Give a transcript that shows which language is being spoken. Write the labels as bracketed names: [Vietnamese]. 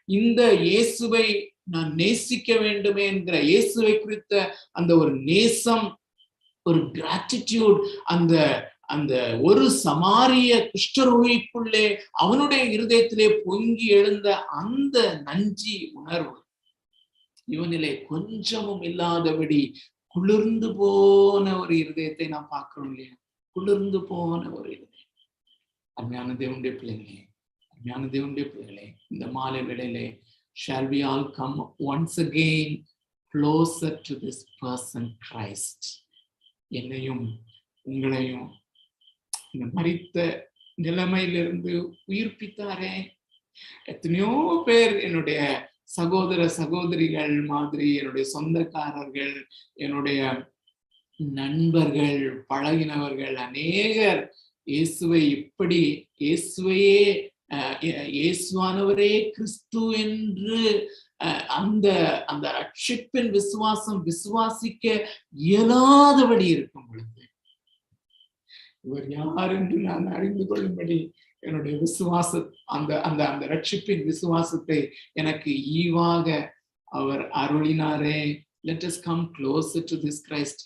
[Tamil] இந்த இயேசுவை நான் நேசிக்க வேண்டுமே என்கிற இயேசுவை குறித்த அந்த ஒரு நேசம், ஒரு கிராட்டிடியூட், அந்த அந்த ஒரு சமாரிய குஷ்டரோகிக்குள்ளே அவனுடைய இருதயத்திலே பொங்கி எழுந்த அந்த நஞ்சி உணர்வு இவனிலே கொஞ்சமும் இல்லாதபடி குளிர்ந்து போன ஒரு இருதயத்தை நாம் பார்க்கிறோம் இல்லையா? குளிர்ந்து போன ஒரு இருதயம். அருமையான தேவனுடைய பிள்ளைகளே, அருமையான தேவனுடைய பிள்ளைகளே, இந்த மாலை வேளையிலே [English] shall we all come once again closer to this person Christ? [Tamil] என்னையும் உங்களையும் இந்த மரித்த நிலைமையிலிருந்து உயிர்ப்பித்தாரே. எத்தனையோ பேர் என்னுடைய சகோதர சகோதரிகள் மாதிரி, என்னுடைய சொந்தக்காரர்கள், என்னுடைய நண்பர்கள், பழகினவர்கள் அநேகர் இயேசுவை இப்படி இயேசுவையே இயேசுவானவரே கிறிஸ்து என்று அந்த அந்த ரட்சிப்பின் விசுவாசிக்க இயலாதபடி இருக்கும் பொழுது இவர் யார் என்று நான் அறிந்து கொள்ளும்படி என்னுடைய அந்த அந்த அந்த ரட்சிப்பின் விசுவாசத்தை எனக்கு ஈவாக அவர் அருளினாரே. [English] Let us come closer to this Christ.